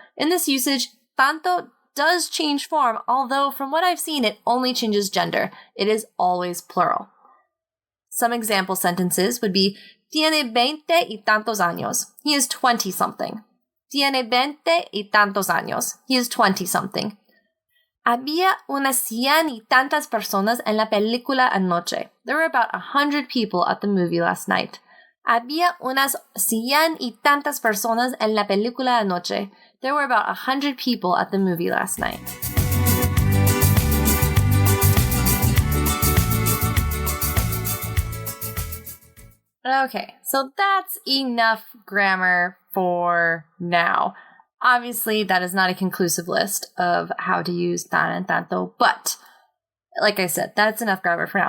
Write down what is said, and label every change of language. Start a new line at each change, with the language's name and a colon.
English: In this usage, tanto does change form, although from what I've seen, it only changes gender. It is always plural. Some example sentences would be,
Spanish: tiene 20 y tantos años.
English: He is 20-something.
Spanish: Tiene 20 y tantos años.
English: He is 20-something.
Spanish: Había unas 100 y tantas personas en la película anoche.
English: There were about 100 people at the movie last night.
Spanish: Había unas 100 y tantas personas en la película anoche.
English: There were about 100 people at the movie last night. Okay, so that's enough grammar for now. Obviously, that is not a conclusive list of how to use tan and tanto, but like I said, that's enough grammar for now.